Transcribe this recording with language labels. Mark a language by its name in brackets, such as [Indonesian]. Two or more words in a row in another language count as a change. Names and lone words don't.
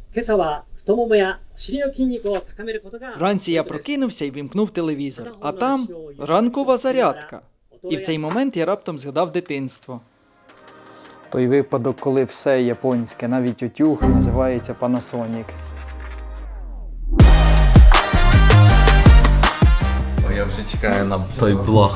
[Japanese] 今朝は太ももやお尻の筋肉を高めることが。 [Ukrainian] Вранці я прокинувся і вімкнув телевізор, а там ранкова зарядка. І в цей момент я раптом згадав дитинство. Той випадок, коли все японське, навіть утюг, називається Panasonic. Я вже чекаю на той блог.